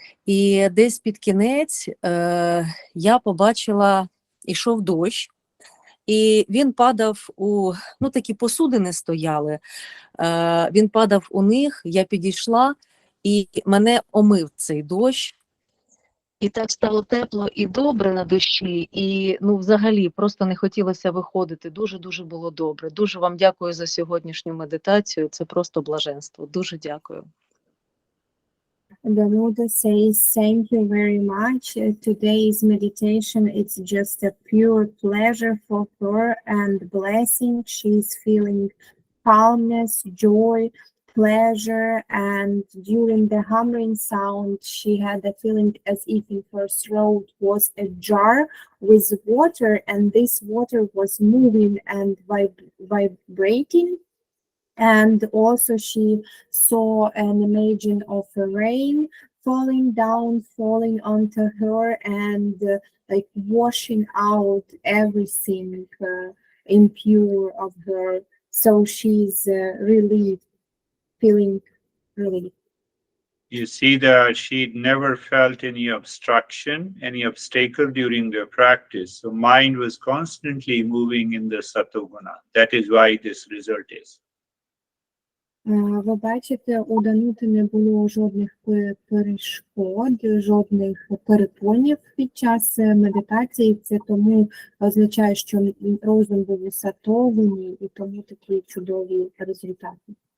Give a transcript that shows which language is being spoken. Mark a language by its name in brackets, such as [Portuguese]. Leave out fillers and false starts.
[Ukrainian] І десь під кінець я побачила, ішов дощ, і він падав у, ну такі посудини стояли, він падав у них, я підійшла, і мене омив цей дощ. І так стало тепло і добре на душі, і ну взагалі просто не хотілося виходити. Дуже-дуже було добре. Дуже вам дякую за сьогоднішню медитацію. Це просто блаженство. Дуже дякую. [English] Danuta says, thank you very much. Today's meditation, it's just a pure pleasure for her and blessing. She's feeling calmness, joy, pleasure, and during the humming sound she had a feeling as if in her throat was a jar with water, and this water was moving and vibrating. And also she saw an imagine of a rain falling down, falling onto her, and like washing out everything impure of her. So she's relieved, feeling relief. You see that she never felt any obstruction, any obstacle during the practice. So mind was constantly moving in the Satoguna. That is why this result is. [Ukrainian] Ви бачите, у Данути не було жодних перешкод, жодних перепонів під час медитації. Це тому означає, що розум був усатований, і тому такі чудові результати.